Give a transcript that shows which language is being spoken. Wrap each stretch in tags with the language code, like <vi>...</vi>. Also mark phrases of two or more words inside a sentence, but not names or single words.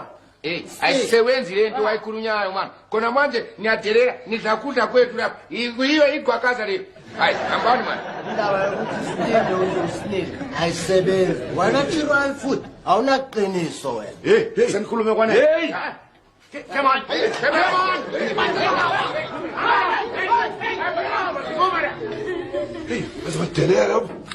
<zu>Hey, ayisebenzi lento wayikhulunyayo man. Kona manje niyadelela nidlakudla kwethu lapha. Yiyo igwakaza le. Hayi, hambani man. indaba yokuthi sininde uzosinike ayisebenzi wena chirwayo futhi awunaqiniso wena hey senikhulume kwanele Hey!</zu> <en>Come on. Come on.</en> <zu>Hey, bazodelela lapho.</zu>